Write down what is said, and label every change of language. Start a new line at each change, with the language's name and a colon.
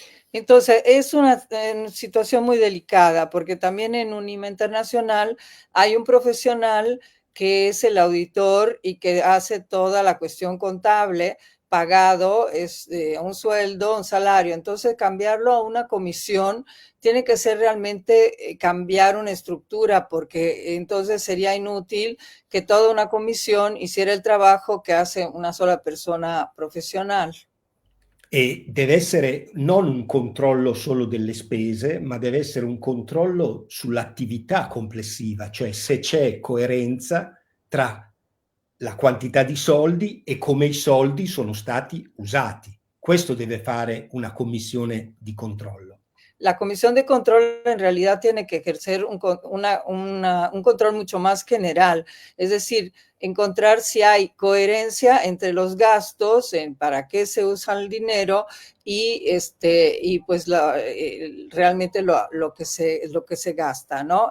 Spanish: Entonces, es una situación muy delicada porque también en UNIMA Internacional hay un profesional que es el auditor y que hace toda la cuestión contable, pagado, es un sueldo, un salario. Entonces, cambiarlo a una comisión tiene que ser realmente cambiar una estructura, porque entonces sería inútil que toda una comisión hiciera el trabajo que hace una sola persona profesional.
Italian: E deve essere non un controllo solo delle spese, ma deve essere un controllo sull'attività complessiva, cioè se c'è coerenza tra la quantità di soldi e come i soldi sono stati usati. Questo deve fare una commissione di controllo.
Spanish: La comisión de control en realidad tiene que ejercer un control mucho más general, es decir, encontrar si hay coherencia entre los gastos, en para qué se usa el dinero y pues realmente lo que se gasta, ¿no?